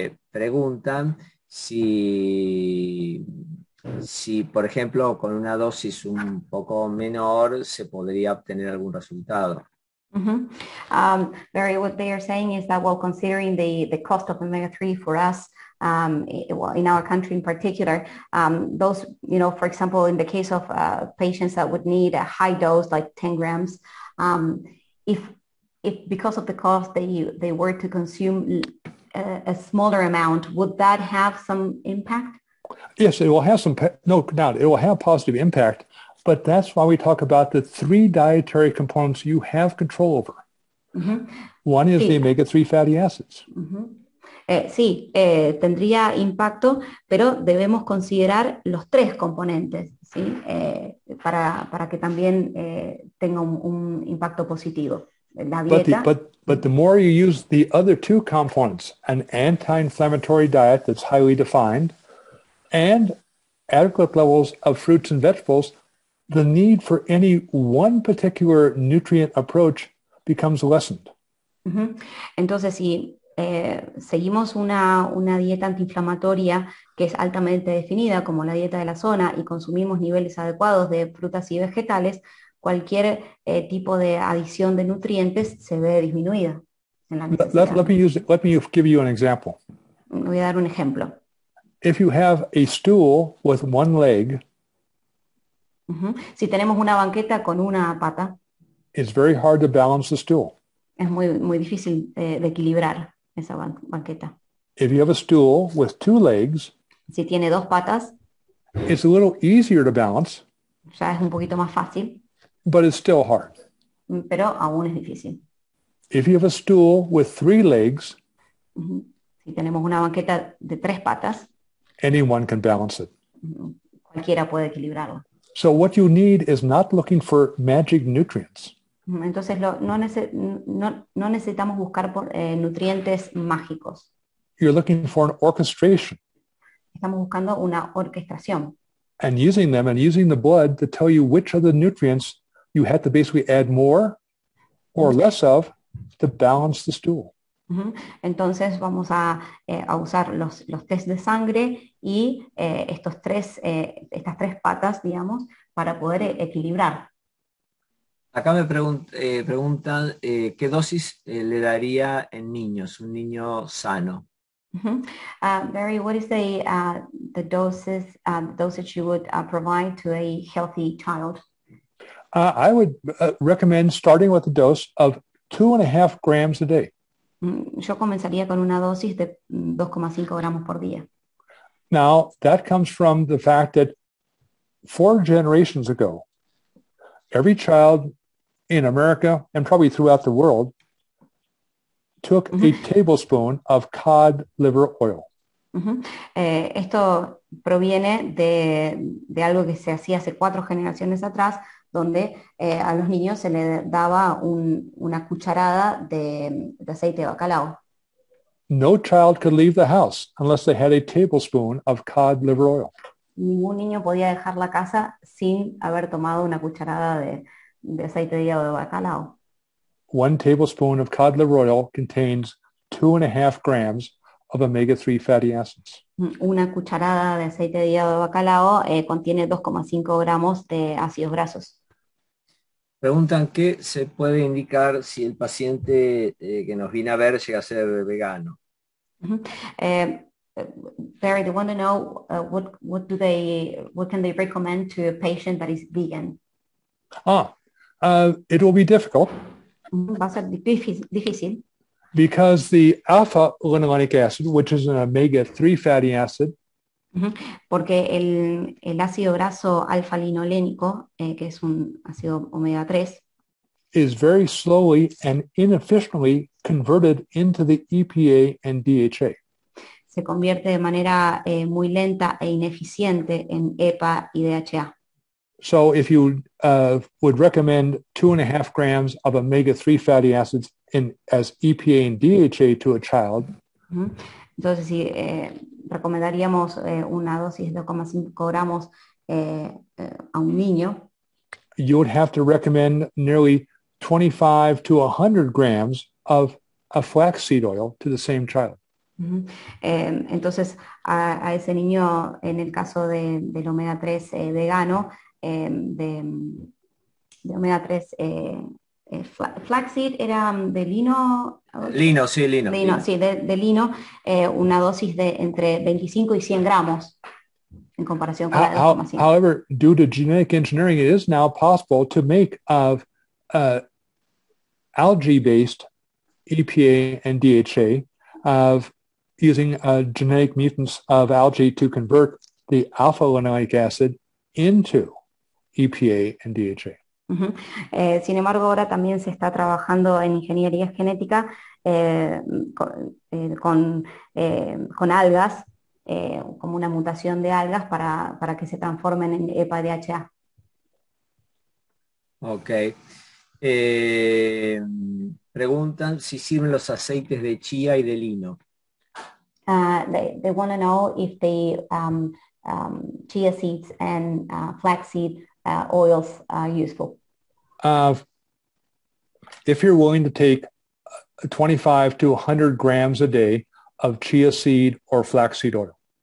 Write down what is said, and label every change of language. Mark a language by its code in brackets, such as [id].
[es] Preguntan si, por ejemplo, con una dosis un poco menor se podría obtener algún resultado. [en] Barry, what they are saying is that, well, considering the cost of omega-3 for us, in our country in particular, those, for example, in the case of patients that would need a high dose, like 10 grams, if because of the cost they were to consume a smaller amount, would that have some impact? Yes, it will have no doubt, it will have positive impact, but that's why we talk about the three dietary components you have control over. One is the omega-3 fatty acids. [es] Sí, tendría impacto, pero debemos considerar los tres componentes, ¿sí? Para que también tenga un impacto positivo. La dieta. [en] But the more you use the other two components, an anti-inflammatory diet that's highly defined, and adequate levels of fruits and vegetables, the need for any one particular nutrient approach becomes lessened. [es] Entonces, si seguimos una dieta antiinflamatoria que es altamente definida como la dieta de la zona y consumimos niveles adecuados de frutas y vegetales, cualquier tipo de adición de nutrientes se ve disminuida en la necesidad. [en] Let me give you an example. [es] Voy a dar un ejemplo. [en] If you have a stool with one leg, [es] si tenemos una banqueta con una pata, [en] it's very hard to balance the stool. [es] Es muy difícil de equilibrar esa banqueta. [en] If you have a stool with two legs, [es] si tiene dos patas, [en] it's a little easier to balance, [es] ya es un poquito más fácil, [en] but it's still hard. [es] Pero aún es difícil. [en] If you have a stool with three legs, [es] si tenemos una banqueta de tres patas, [en] anyone can balance it. [es] Cualquiera puede equilibrarlo. [en] So what you need is not looking for magic nutrients. [es] Entonces no necesitamos buscar nutrientes mágicos. [en] You're looking for an orchestration. [es] Estamos buscando una orquestación. [en] And using them and using the blood to tell you which of the nutrients you have to basically add more or less of to balance the stool. [es] Entonces vamos a usar los test de sangre y estas tres patas, digamos, para poder equilibrar. Acá me preguntan qué dosis le daría en niños, un niño sano. [en] Barry, what is the dosage you would provide to a healthy child? I would recommend starting with a dose of 2.5 grams a day. [es] Yo comenzaría con una dosis de 2,5 gramos por día. [en] Now, that comes from the fact that 4 generations ago, every child in America and probably throughout the world took a tablespoon of cod liver oil. [es] Esto proviene de algo que se hacía hace 4 generaciones atrás, donde a los niños se les daba una cucharada de aceite de bacalao. [en] No child could leave the house unless they had a tablespoon of cod liver oil. [es] Ningún niño podía dejar la casa sin haber tomado una cucharada de aceite de hígado de bacalao. [en] 1 tablespoon of cod liver oil contains 2.5 grams of omega-3 fatty acids. [es] Una cucharada de aceite de hígado de bacalao contiene 2,5 gramos de ácidos grasos. Preguntan qué se puede indicar si el paciente que nos viene a ver llega a ser vegano. [en] Barry, they want to know what can they recommend to a patient that is vegan? It will be difficult. [es] Va a ser difícil. [en] Because the alpha linolenic acid, which is an omega-3 fatty acid, [es] porque el ácido graso alfa-linolénico, que es un ácido omega 3, [en] is very slowly and inefficiently converted into the EPA and DHA. [es] Se convierte de manera muy lenta e ineficiente en EPA y DHA. [en] So if you would recommend 2.5 grams of omega-3 fatty acids as EPA and DHA to a child, [es] entonces si recomendaríamos una dosis de 2,5 gramos a un niño, [en] you would have to recommend nearly 25 to 100 grams of a flaxseed oil to the same child. [es] Entonces a ese niño, en el caso del omega 3 vegano, de omega 3 flaxseed era de lino. Lino, sí, lino. Sí, de lino, una dosis de entre 25 y 100 gramos en comparación con la de 2,5. [en] However, due to genetic engineering, it is now possible to make algae-based EPA and DHA using genetic mutants of algae to convert the alpha-linoleic acid into EPA and DHA. [es] Sin embargo, ahora también se está trabajando en ingeniería genética con algas, como una mutación de algas para que se transformen en EPA-DHA. Ok. Preguntan si sirven los aceites de chía y de lino. [en] They want to know if the chia seeds and flaxseed oils are useful. If you're willing to take 25 to 100 grams a day of chia seed or flaxseed oil.